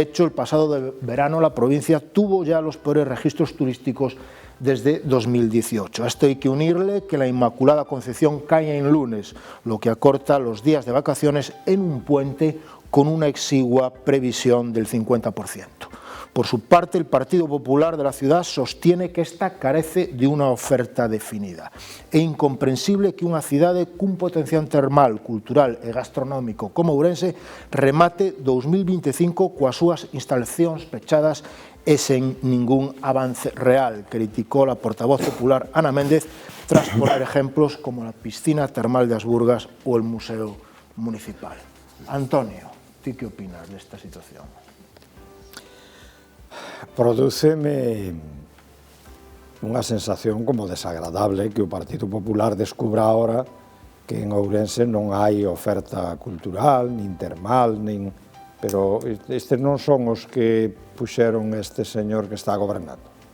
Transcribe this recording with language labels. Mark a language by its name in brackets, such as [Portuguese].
[Spanish] De hecho, el pasado verano la provincia tuvo ya los peores registros turísticos desde 2018. A esto hay que unirle que la Inmaculada Concepción cae en lunes, lo que acorta los días de vacaciones en un puente con una exigua previsión del 50%. Por su parte, el Partido Popular de la ciudad sostiene que esta carece de una oferta definida. [Galician] É incomprensible que unha cidade cun potencial termal, cultural e gastronómico como Ourense remate 2025 coas súas instalacións pechadas e sen ningún avance real, criticou a portavoz popular Ana Méndez [Spanish] tras poner ejemplos como la piscina termal de Asburgas o el Museo Municipal. Antonio, ¿tú qué opinas de esta situación? [Galician] Prodúceme unha sensación como desagradable que o Partido Popular descubra ahora que en Ourense non hai oferta cultural, nin termal, nin... pero estes non son os que puxeron este señor que está gobernando.